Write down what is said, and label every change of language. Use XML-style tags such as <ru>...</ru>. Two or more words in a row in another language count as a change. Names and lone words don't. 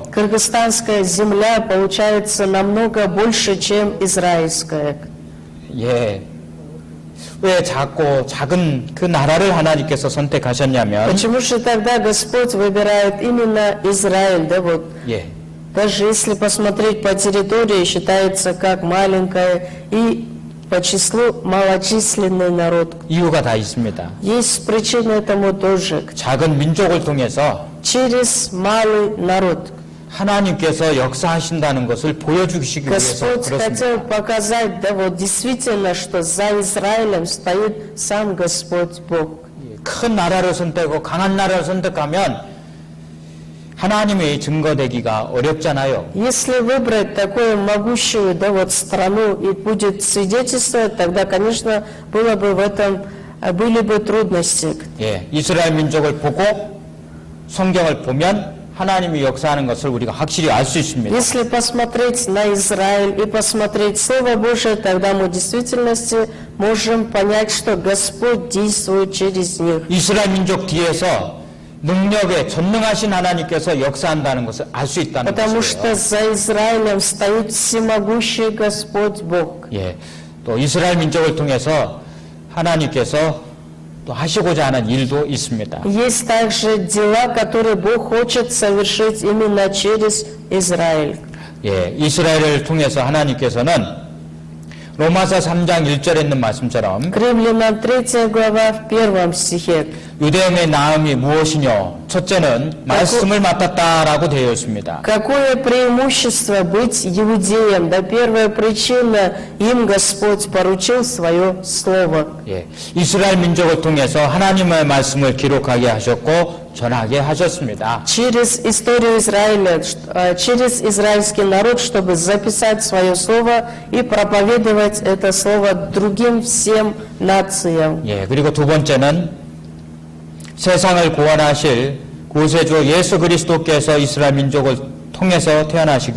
<ru>кыргызстанская земля получается намного больше, чем израильская.</ru> <ko>예. 왜 작은 그 나라를 하나님께서 선택하셨냐면,</ko> <ru>Почему же тогда Господь выбирает именно Израиль, да, вот?</ru> <ko>예,</ko> <ru>Даже если посмотреть по территории, считается как маленькая и по числу малочисленный народ.</ru> <ko>이유가 다 있습니다.</ko> <ru>Есть причина этому тоже.</ru> <ko>작은 민족을 통해서</ko> <ru>Через малый народ.</ru> <ko>하나님께서 역사하신다는 것을 보여주시기 위해서</ko> <ru>Господь</ru> <ko>그렇습니다.</ko> <ru>хотел показать, да, вот действительно, что за Израилем стоит сам Господь Бог.</ru> <ko>큰 나라를 선택하고 강한 나라를 선택하면 하나님의 증거되기가 어렵잖아요.</ko> <ru>Если выбрать такую могущую, да, вот страну и будет свидетельствовать, тогда, конечно, было бы в этом, были бы трудности.</ru> <ko>예, 이스라엘 민족을 보고 성경을 보면 하나님이 역사하는 것을 우리가 확실히 알 수 있습니다.</ko> <ru>Если посмотреть на Израиль и посмотреть Слово Божие, тогда мы в действительности можем понять, что Господь действует через них.</ru> <ko>이스라엘 민족 뒤에서 능력에 전능하신 하나님께서 역사한다는 것을 알 수 있다는</ko> <ru>Потому</ru> <ko>것이에요.</ko> <ru>что за Израилем стоит всемогущий Господь Бог.</ru> <ko>예, 또 이스라엘 민족을 통해서 하나님께서 또 하시고자 하는 일도 있습니다.</ko> <ru>Есть также дела, которые Бог хочет совершить именно через Израиль.</ru> <ko>예, 이스라엘을 통해서 하나님께서는 로마서 3장 1절에 있는 말씀처럼</ko> <ru>К Римлянам 3 глава в 1 стихе.</ru> <ko>유대인의 나음이 무엇이뇨? 첫째는 말씀을 맡았다라고 되어 있습니다.</ko> <ru>Какое преимущество быть иудеем? Да первая причина, им Господь поручил свое слово.</ru> <ko>예, 이스라엘 민족을 통해서 하나님의 말씀을 기록하게 하셨고 전하게 하셨습니다.</ko> <ru>Через историю Израиля, через израильский народ, чтобы записать свое слово и проповедовать это слово другим всем нациям.</ru> <ko>예, 그리고 두 번째는 세상을 구원하실 구세주 예수 그리스도께서 이스라엘 민족을 통해서 태어나시기</ko>